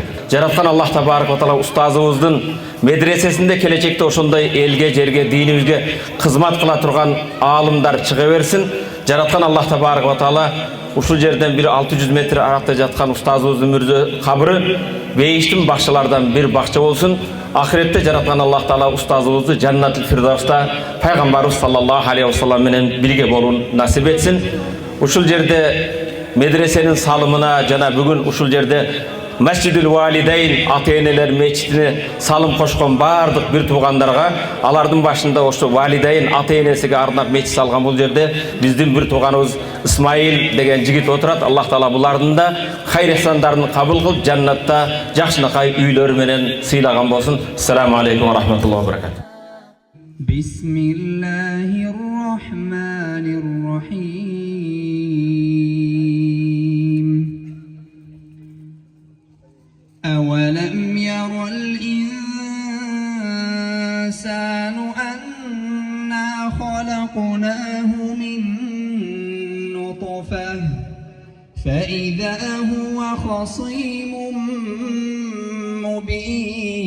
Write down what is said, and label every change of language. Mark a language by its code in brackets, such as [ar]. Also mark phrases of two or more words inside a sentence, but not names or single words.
[ky] Жараткан Аллах [ar] تبارك وتعالى [ky] устазыбыздын медресесинде келечекте ошондой элге, жерге, динибизге кызмат кыла турган аалымдар чыга берсин. Жараткан Аллах [ar] تبارك وتعالى [ky] ушул жерден бир 600 метр аракта жаткан устазыбыздын мүрзө кабры бейиштин бакчалардан бир бакча болсун. Ахиретте жараткан Аллах таала устазыбызды Жаннатул Фирдавста пайгамбарыбыз [ar] صلى الله عليه وسلم [ky] менен бирге болуун насип этсин. Ушул жерде медресенин салымына жана бүгүн ушул жерде Masjidul Валидейн ата-энелер мечитине салым кошкон бардык бир туугандарга, алардын башында ошо Валидейн ата-энесиге арнап мечит салган бул жерде биздин бир тууганыбыз Исмаил деген жигит отурат. Аллах таала булардын да хайыр ихсандарын кабыл кылып, жаннатта жакшынакай үйлөрү менен сыйлаган болсун. [ar] السلام عليكم ورحمة الله وبركاته. بسم الله الرحمن الرحيم. أولم ير الإنسان أنا خلقناه من نطفة فإذا هو خصيم مبين.